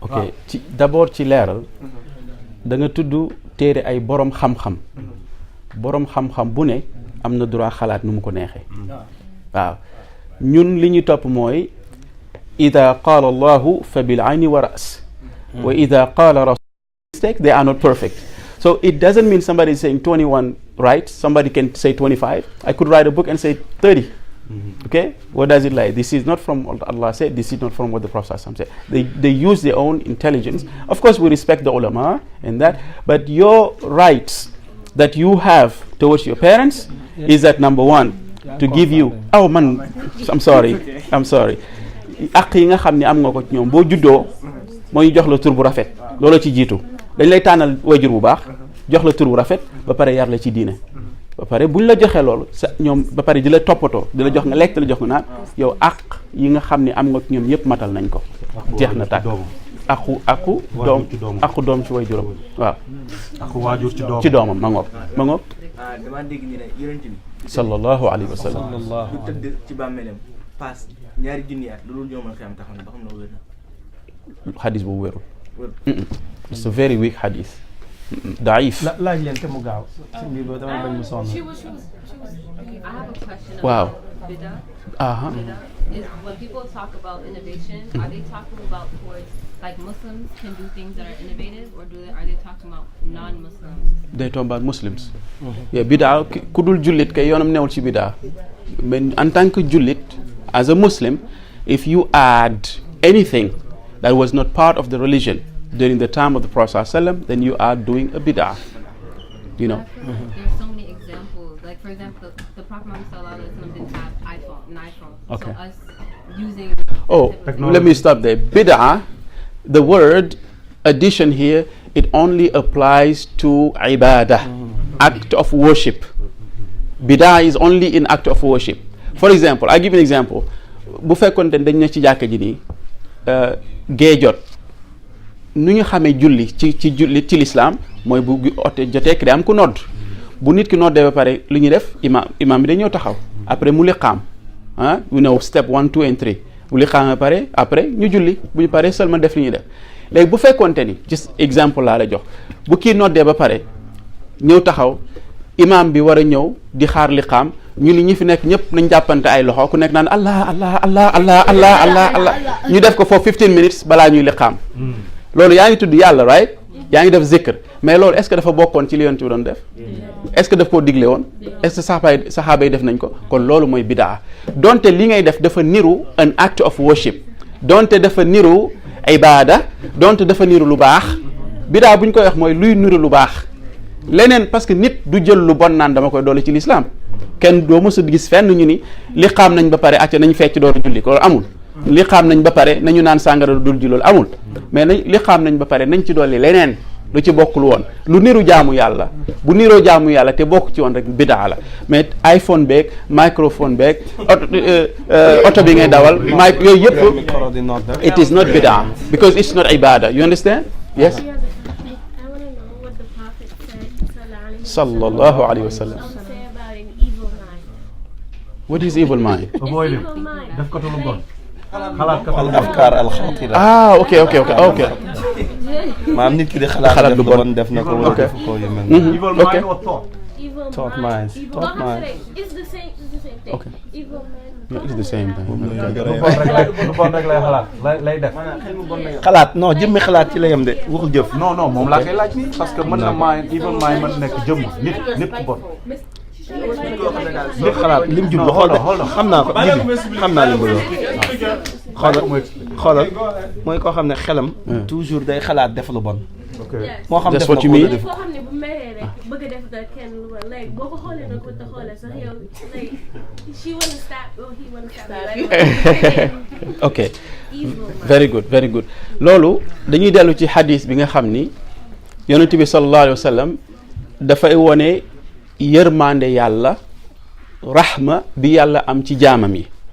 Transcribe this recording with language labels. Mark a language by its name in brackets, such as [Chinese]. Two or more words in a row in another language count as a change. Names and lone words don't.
[Wolof] ok d'abord ci leeral da nga tudd téere ay borom xam-xam borom xam-xam bu ne am na droit xalaat nu mu ko neexee waaw ñun li ñu topp mooy [Arabic] إذا قال الله فبالعين والرأس وإذا قال رسول [English] mistake they are not perfect so it doesn't mean somebody is saying 21 right somebody can say 25 I could write a book and say 30 okay what does it like this is not from what Allah said this is not from what the Prophet said they use their own intelligence of course we respect the ulama and that but your rights that you have towards your parents is that number one to give you I'm sorry [Wolof] ak yi nga xam ne am nga ko ci ñoom boo juddoo mooy jox la tur bu rafet loolu ci jiitu dañ lay tànnal wajur bu baax jox la tur bu rafet ba pare yar la ci diine ba pare buñ la joxee loolu sa ñoom ba pare di la toppatoo di la jox nga lekk di la jox nga naan yow ak yi nga xam ne am nga ñoom yëpp matal nañ ko jeex na tàkk aku doom ci wajuram waaw aku waajur ci doomam ma ngoog dama dégg ni ne yonent bi [Arabic] صلى الله عليه وسلم [Wolof] du tëdd ci bàmmeelam paas ñaari junni at loolu ñoo mën xiyam taxaw ne ba xam ne wér na xadis boobu wérul [English] it's a very weak [Wolof] xadis daif laaj leen te mu gaaw si mbir boobu dama bañ mu sonn [English] I have a question Wow. about bid'ah. uh-huh. Is when people talk about innovation, are they talking about towards like Muslims can do things that are innovative, or are they talking about non-Muslims? They talk about Muslims. Yeah, [Wolof] bidaa ku dul jullit kay yoonam newul ci bidaa [French] mais en tant que [English] jullit as a Muslim if you add anything that was not part of the religion during the time of the Prophet ﷺ, then you are doing a bidah. You know. There's so many examples. Like for example, the Prophet Muhammad ﷺ didn't have an iPhone. Okay. So us using. Let me stop there. Bid'ah, the word addition here, it only applies to ibadah, act of worship. Bid'ah is only in act of worship. For example, I give an example. [Wolof] Bu fekkoon dañ ne ci jàkka ji nii gee jot nu ñu xamee julli ci julli ci l'islam mooy bu ote jotee ki day am ku nodd bu nit ki noddee ba pare lu ñuy def imam bi day ñëw taxaw après mu liqaam [English] you know step 1 2 and 3 [Wolof] bu liqaam ba pare après ñu julli bu ñu paree seulement def li ñuy def léegi bu fekkoonte ni just exemple laa la jox bu kii noddee ba pare ñëw taxaw imam bi war a ñëw di xaar liqaam ñu li ñi fi nekk ñëpp nañ jàppante ay loxo ku nekk naan allah allah allah allah allah allah allah ñu def ko foofu 15 minutes balaa ñuy liqaam loolu yaa ngi tudd yàlla right yaa ngi def zikr mais loolu [French] est-ce que [Wolof] dafa bokkoon ci li yonent bi doon def [French] est-ce que [Wolof] daf koo digle woon [French] est-ce que [Wolof] saxaaba yi def nañ ko kon loolu mooy bidaa donte li ngay def dafa niru [English] an act of worship [Wolof] donte dafa niru ibada donte dafa niru lu baax bidaa bu ñu koy wax mooy luy niru lu baax leneen [French] parce que [Wolof] nit du jël lu bon naan dama koy doole ci l'islam kenn doo mës a gis fenn ñu ni li xaam nañ ba pare acca nañ fecc door a julli loolu amul li xaam nañ ba pare nañu naan sàngara dul ji loolu amul mais li xaam nañ ba pare nañ ci dolli leneen lu ci bokkul woon lu niru jaamu yàlla bu niroo jaamu yàlla te bokk ci woon rek bidaa la mais iPhone beeg microphone beeg oto bi ngay dawal yooyu yëpp [English] it is not bidaa because it's not ibada you understand yes [Arabic] صلى الله عليه وسلم. [English] Say about an evil mind. What is evil mind? avoid it. Evil mind. [Wolof] def ko lu bon. xalaat ko [Arabic] الأفكار الخاطرة. [English] Ah, okay. [Wolof] maanaam nit ki di xalaat lu def lu bon def na ko wala [English] Okay. [Wolof] def ko yu mel noonu. [English] evil Okay. mind or thought. Evil Thought mind. minds. Evil Thought mind. minds. It's the same. It's the same thing. Okay. Evil mind. No, it's the same thing. [Wolof] lu bon rek lay xalaat lay def. xalaat non jëmmi xalaat ci la yem de waxul jëf. non moom laa koy laaj nii [French] parce que [Wolof] mën na [English] mind evil mind [Wolof] mën nekk jëmm nit ku bon. nit xalaat lim jublu xool de xam naa ko xam naa lim bëgg xoolal mooy koo xam ne xelam toujours day xalaat def lu bon. moo xam [English] That's [Wolof] def na [English] what you [Wolof] ko wala [English] mean? [Wolof] def Koo xam ne bu meree rek bëgg a def da kenn lu bon like boo ko xoolee nag ko te xoolee sax yow [English] like she wanna stop or he wanna stop like Okay. evil mind. Very good. [Wolof] Loolu dañuy dellu ci hadis bi nga xam ni yonent bi [Arabic] صلى الله عليه وسلم [Wolof] dafay wone yërmande yàlla rahma bi yàlla am ci jaamam yi.